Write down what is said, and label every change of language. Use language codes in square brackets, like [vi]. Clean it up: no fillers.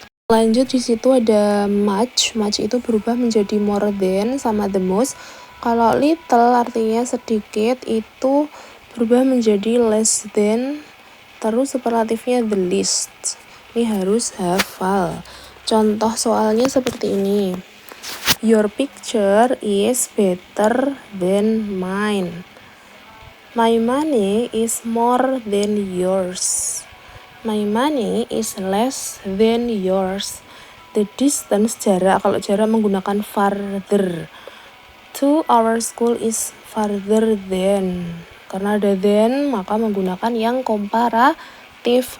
[id] Lanjut di situ ada much. Much itu berubah menjadi [en] more than [id] sama [en] the most. [id] Kalau little artinya sedikit itu berubah menjadi [en] less than. [id] Terus superlatifnya [en] the least. [id] Ini harus hafal. Contoh soalnya seperti ini. [en] Your picture is better than mine. My money is more than yours. My money is less than yours. The distance, [id] jarak. Kalau jarak menggunakan farther. [en] To our school is farther than. [id] Karena ada than, maka menggunakan yang komparatif.